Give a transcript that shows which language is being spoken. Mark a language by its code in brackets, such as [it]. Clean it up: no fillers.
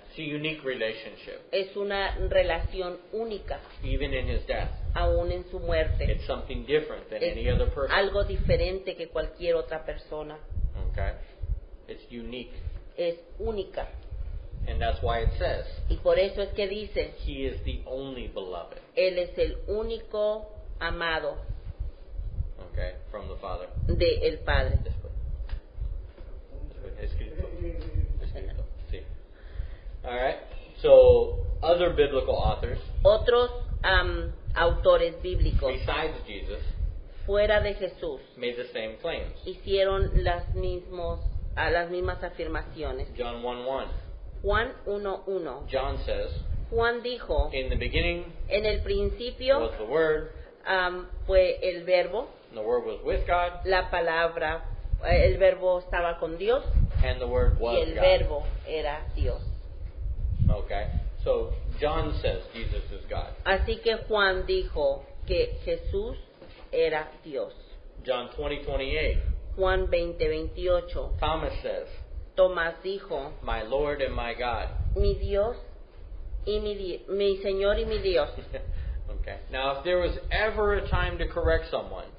[en] It's a unique relationship, [es] Es una relación única, [en] even in his death. [es] aún en su muerte. [en] It's something different than [es] Es [en] any other person. [es] algo diferente que cualquier otra persona. [en] Okay. It's unique, [es] Es única. [en] and that's why it says [es] Y por eso es que dice, [en] he is the only beloved. [es] Él es el único amado [en] Okay, from the Father. [es] del Padre. Escrito. Escrito. Sí. [en] All right. So other biblical authors [es] Otros autores bíblicos [en] besides Jesus [es] fuera de Jesús [en] made the same claims. [es] hicieron las mismas afirmaciones. [en] John 1:1. [es] Juan 1:1. [en] John says, [es] Juan dijo, [en] in the beginning [es] en el principio [en] was the Word, [es] fue el verbo, [en] and the Word was with God, [es] la palabra, el verbo estaba con Dios [en] and the Word [es] y [en] was [es] el [en] God. [es] verbo era Dios. [en] Okay. So John says Jesus is God. [es] Así que Juan dijo que Jesús era Dios. [en] John 20:28. [es] Juan 20:28. [en] Thomas says, [es] Tomás dijo, [en] my Lord and my God. [es] mi Dios y mi Señor y mi Dios. [en] Okay. Now, if there was ever a time to correct someone,